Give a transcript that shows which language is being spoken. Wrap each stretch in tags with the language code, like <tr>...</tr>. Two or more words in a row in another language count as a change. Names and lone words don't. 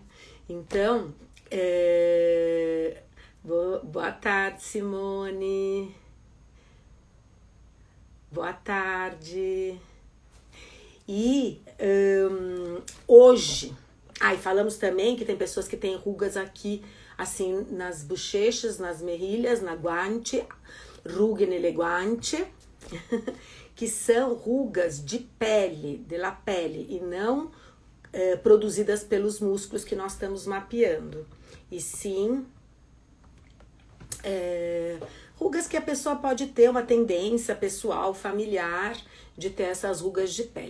<pt>Então, boa tarde, Simone. Boa tarde. E hoje, falamos também que tem pessoas que têm rugas aqui, assim, nas bochechas, nas mejilhas, na guante,</pt> <it>ruga nelle guance,</it> <pt>que são rugas de pele, da pele, e não produzidas pelos músculos que nós estamos mapeando. E sim, rugas que a pessoa pode ter uma tendência pessoal, familiar, de ter essas rugas de pele.</pt>